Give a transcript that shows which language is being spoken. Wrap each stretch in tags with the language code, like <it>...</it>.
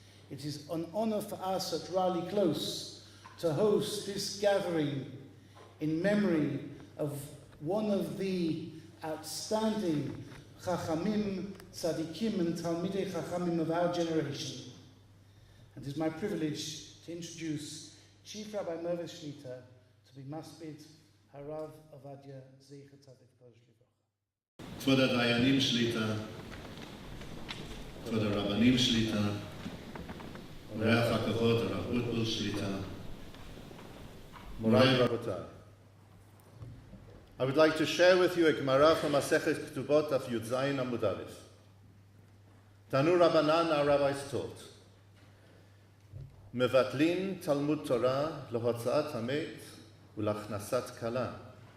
<en>It is an honor for us at Raleigh Close to host this gathering in memory of one of the outstanding Chachamim, Tzadikim, and Talmidei Chachamim of our generation. And it is my privilege to introduce Chief Rabbi Mervis Shlita to be Maspid HARAV OVADIA YOSEF ZT'L.</en> <he>כבוד הדיינים שליטה, כבוד הרבנים שליטה, אורח הכבוד הרב אוטבול שליטה, מוריי ורבותיי.</he> <en>I would like to share with you a Gemara from Masechet Ketubot of Yud Zayin Amud Aleph.</en> <he>Tanu Rabbanan,</he> <en>our rabbis taught,</en> <he>Mevatlin Talmud Torah lehotzat hamet ulachnasat kala.</he>